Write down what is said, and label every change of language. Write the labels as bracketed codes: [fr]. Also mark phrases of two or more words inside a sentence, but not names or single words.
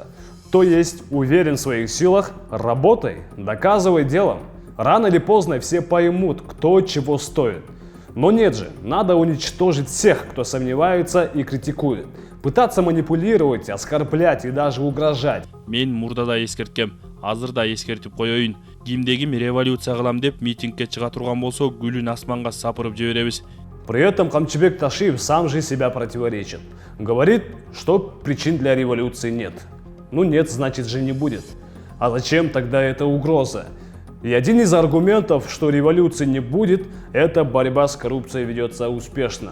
[ru] То есть, уверен в своих силах, работай, доказывай делом. Рано или поздно все поймут, кто чего стоит. Но нет же, надо уничтожить всех, кто сомневается и критикует. Пытаться манипулировать, оскорблять и даже угрожать. [ky] Мен мурда да эскерткем, азыр да эскертип коеюн. Кимдегим революция кылам деп митингке чыга турган болсо, гүлүн асманга сапырып жиберебиз. [ru] При этом Камчыбек Ташиев сам же себя противоречит. Говорит, что причин для революции нет. Ну нет, значит же не будет. А зачем тогда эта угроза? И один из аргументов, что революции не будет, это борьба с коррупцией ведется успешно.